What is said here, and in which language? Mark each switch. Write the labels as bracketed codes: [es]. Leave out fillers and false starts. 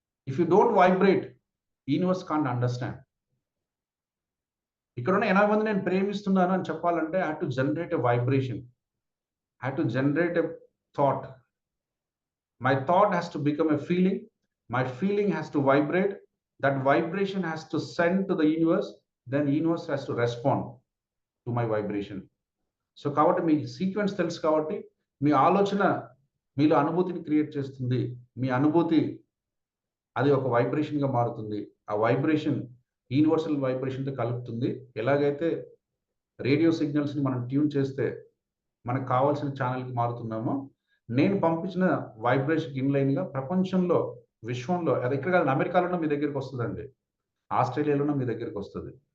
[en] If you don't vibrate, universe can't understand. [te] ఇక్కడ ఉన్న 80 మంది నేను ప్రేమిస్తున్నాను అని చెప్పాలంటే [en] I have to generate a vibration, I have to generate a thought. My thought has to become a feeling. My feeling has to vibrate. That vibration has to send to the universe. Then universe has to respond to my vibration. [te] So కాబట్టి మీ sequence తెలుసు కాబట్టి మీ ఆలోచన మీలో అనుభూతిని create చేస్తుంది. మీ అనుభూతి అది ఒక వైబ్రేషన్గా మారుతుంది. ఆ వైబ్రేషన్ యూనివర్సల్ వైబ్రేషన్తో కలుపుతుంది. ఎలాగైతే రేడియో సిగ్నల్స్ని మనం ట్యూన్ చేస్తే మనకు కావాల్సిన ఛానల్కి మారుతున్నామో, నేను పంపించిన వైబ్రేషన్ ఇన్లైన్గా ప్రపంచంలో, విశ్వంలో, అది ఎక్కడ కాదు, అమెరికాలోనూ మీ దగ్గరికి వస్తుందండి, ఆస్ట్రేలియాలోనూ మీ దగ్గరికి వస్తుంది.